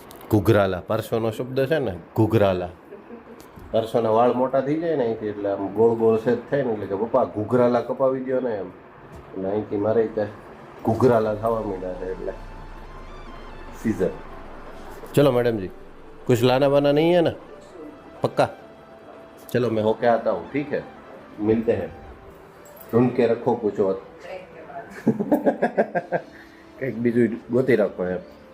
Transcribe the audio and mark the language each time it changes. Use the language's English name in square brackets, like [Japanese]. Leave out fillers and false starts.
[Gujarati] ઘૂઘરાલા પરસોનો શબ્દ છે ને, ઘૂઘરાલા. પરસોના વાળ મોટા થઈ જાય ને અહીંથી, એટલે આમ ગોળ ગોળ સેજ થાય ને એટલે કે પપ્પા ઘૂઘરાલા કપાવી દો ને એમ. એટલે અહીંથી મારે ત્યાં ઘૂઘરાલા થવા માંડ્યા છે એટલે सीजन. [Hindi] चलो मैडम जी कुछ लाना वाना नहीं है ना? पक्का? चलो मैं होके आता हूँ, ठीक है, मिलते हैं. ढूंढ के रखो कुछ और. [Gujarati] કંઈક બીજું ગોતી રાખો એમ.